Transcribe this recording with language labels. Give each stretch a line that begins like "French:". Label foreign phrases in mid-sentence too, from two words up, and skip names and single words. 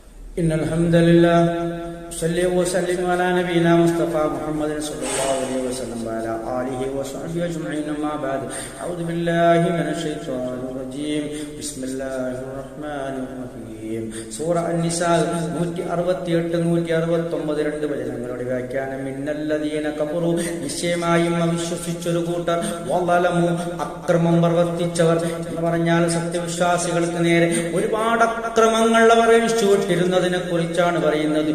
Arabic: إن الحمد لله صلى وسلم على نبينا مصطفى محمد صلى الله عليه وسلم وعلى آله وصحبه أجمعين. أما بعد أعوذ بالله من الشيطان الرجيم. بسم الله الرحمن الرحيم.
Malayalam: സൂറ അൻ-നിസാ 168 169 രണ്ട് വചനങ്ങളുടെ വ്യാഖ്യാനം.
Arabic: إن الذين كفروا,
Malayalam: നിശ്ചയമായും അവിശ്വസിച്ചൊരു കൂട്ടർ, വളലമു, അക്രമം പ്രവർത്തിച്ചവർ എന്ന് പറഞ്ഞാൽ സത്യവിശ്വാസികൾക്ക് നേരെ ഒരുപാട് അക്രമങ്ങൾ അവർ അഴിച്ചുവിട്ടിരുന്നതിനെ കുറിച്ചാണ് പറയുന്നത്.